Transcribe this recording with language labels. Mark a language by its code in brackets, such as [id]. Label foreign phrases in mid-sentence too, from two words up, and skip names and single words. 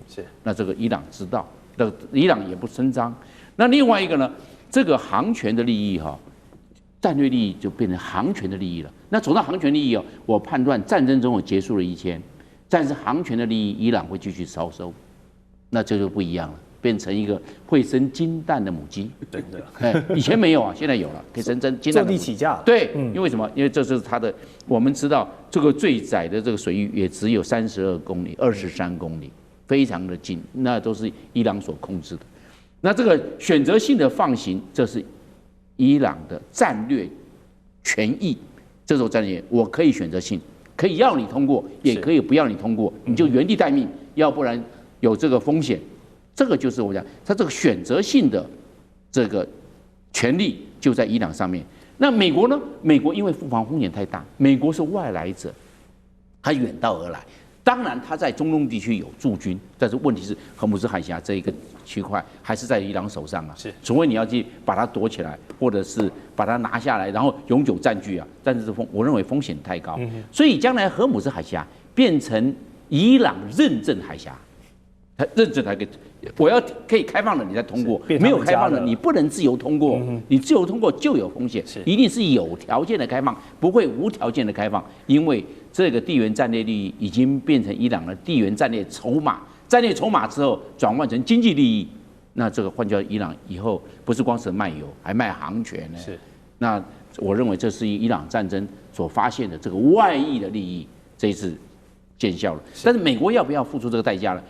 [zh] 是，那這個伊朗知道，那伊朗也不聲張。那另外一個呢，這個航權的利益戰略利益就變成航權的利益了。那走到航權利益我判斷戰爭總有結束了一天，但是航權的利益伊朗會繼續燒收，那這就不一樣了。變成一個會生金蛋的母雞，真的，以前沒有啊，現在有了，可以生金蛋的母雞。就地起價。对，因為什麼？因為這是它的，我們知道這個最窄的這個水域也只有32公里、23公里，非常的近，那都是伊朗所控制的。那這個選擇性的放行，這是伊朗的戰略權益。這種戰略，我可以選擇性，可以要你通過，也可以不要你通過，你就原地待命，要不然有這個風險。這個就是我講，它這個選擇性的這個權利就在伊朗上面。那美國呢？美國因為付防風險太大，美國是外來者，他遠道而來。當然，他在中東地區有駐軍，但是問題是荷姆斯海峽這一個區塊還是在伊朗手上啊。是，除非你要去把它奪起来，或者是把它拿下來，然後永久占據啊。但是我認為風險太高，所以將來荷姆斯海峽變成伊朗認證海峽。認證才可以，我要可以開放的你再通過，沒有開放的你不能自由通過，你自由通過就有風險，一定是有條件的開放，不會無條件的開放，因為這個地緣戰略利益已經變成伊朗的地緣戰略籌碼，戰略籌碼之後轉換成經濟利益，那這個換句話說，伊朗以後不是光是賣油，還賣航權呢。是，那我認為這是伊朗戰爭所發現的這個外溢的利益，這一次見效了，但是美國要不要付出這個代價呢？